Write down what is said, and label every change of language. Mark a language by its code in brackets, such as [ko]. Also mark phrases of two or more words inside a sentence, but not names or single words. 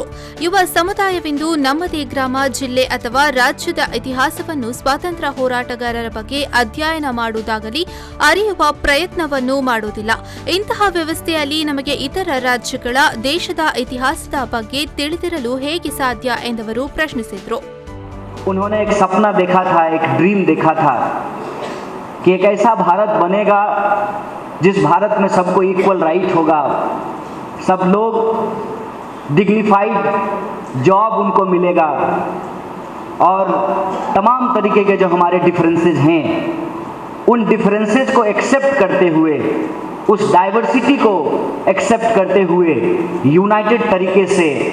[kn] ಯುವ ಸಮುದಾಯವೆಂದು ನಮ್ಮದೇ ಗ್ರಾಮ, ಜಿಲ್ಲೆ ಅಥವಾ ರಾಜ್ಯದ ಇತಿಹಾಸವನ್ನು ಸ್ವಾತಂತ್ರ್ಯ ಹೋರಾಟಗಾರರ ಬಗ್ಗೆ ಅಧ್ಯಯನ ಮಾಡುವುದಾಗಲಿ ಅರಿಯುವ ಪ್ರಯತ್ನವನ್ನು ಮಾಡುವುದಿಲ್ಲ. ಇಂತಹ ವ್ಯವಸ್ಥೆಯಲ್ಲಿ ನಮಗೆ ಇತರ ರಾಜ್ಯಗಳ ದೇಶದ ಇತಿಹಾಸ ಬಗ್ಗೆ ತಿಳಿದಿರಲು ಹೇಗೆ ಸಾಧ್ಯ ಎಂದವರು ಪ್ರಶ್ನಿಸಿದರು. [hi] उन्होंने एक सपना देखा था, एक ड्रीम देखा था कि एक ऐसा भारत बनेगा जिस भारत में सबको [en] equal right [hi] होगा, सब लोग [en] dignified job [hi] उनको मिलेगा और तमाम तरीके के जो हमारे डिफरेंसेस हैं उन डिफरेंसेस को एक्सेप्ट करते हुए, उस डाइवर्सिटी को एक्सेप्ट करते हुए यूनाइटेड तरीके से